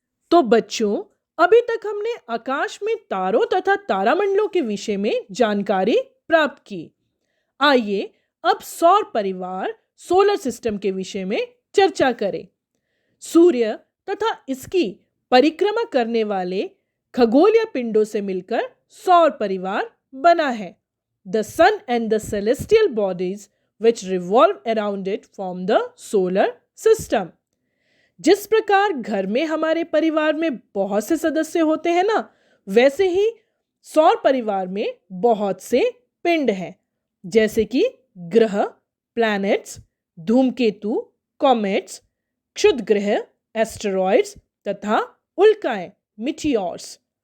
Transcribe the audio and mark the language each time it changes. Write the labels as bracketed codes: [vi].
[hi] तो बच्चों, अभी तक हमने आकाश में तारों तथा तारामंडलों के विषय में जानकारी प्राप्त की। आइए अब सौर परिवार सोलर सिस्टम के विषय में चर्चा करें। सूर्य तथा इसकी परिक्रमा करने वाले खगोलीय पिंडों से मिलकर सौर परिवार बना है। [en] The sun and the celestial bodies which revolve around it form the solar system. [hi] जिस प्रकार घर में हमारे परिवार में बहुत से सदस्य होते हैं ना, वैसे ही सौर परिवार में बहुत से पिंड हैं, जैसे कि ग्रह, प्लैनेट्स, धूमकेतु, कॉमेट्स, क्षुद्रग्रह, एस्टेरॉइड्स तथा उल्काएं, मीटियोर्स।